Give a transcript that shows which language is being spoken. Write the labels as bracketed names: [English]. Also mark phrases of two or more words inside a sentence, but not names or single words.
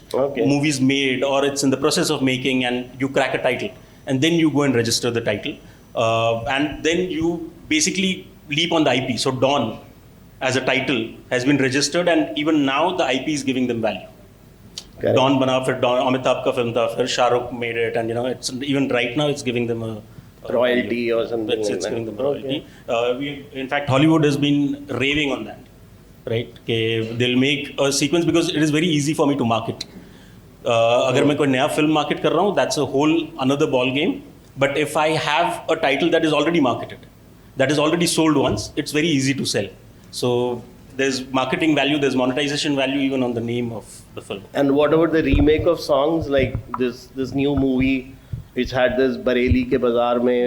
[English] Okay. Movies made, or it's in the process of making, and you crack a title, and then you go and register the title. And then you basically leap on the IP. So Dawn as a title has been registered, and even now the IP is giving them value. Correct. [Hindi] डॉन बना, फिर डॉन, अमिताभ का फ़िल्म था, फिर शाहरुख़ [English] made it, and it's even right now it's giving them Royalty or something It's like that. giving them royalty. In fact, Hollywood has been raving on that, right? They'll make a sequence because it is very easy for me to market. [Hindi] अगर मैं कोई नया [English] film market [Hindi] कर रहा हूँ, [English] that's a whole another ball game. But if I have a title that is already marketed, that is already sold once, it's very easy to sell. So there's marketing value, there's monetization value even on the name of the film. And what about the remake of songs like this new movie which had this Bareilly ke Bazaar mein